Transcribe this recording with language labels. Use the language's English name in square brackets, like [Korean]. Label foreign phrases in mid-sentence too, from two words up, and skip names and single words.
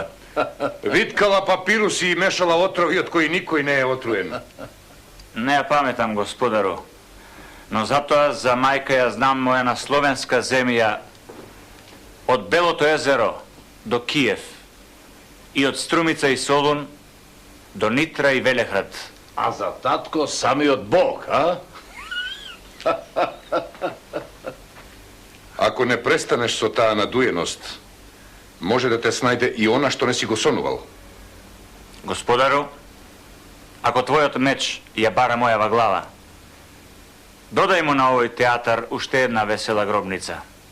[Macedonian] виткала папируси и мешала отрови од кои никој не е отруен. Не ја паметам, господару. Но затоа за мајка ја знам моја на словенска земја Od Белото езеро до Киев и од Струмица и Солун до Нитра и Велехрад. A za tatko samиот Бог, а? Ако не престанеш со таа надуеност, може да те снајде и она што не си го сонувал. Господару, ако твојот меч ја бара мојава глава, додај му на овој театар уште една весела гробница.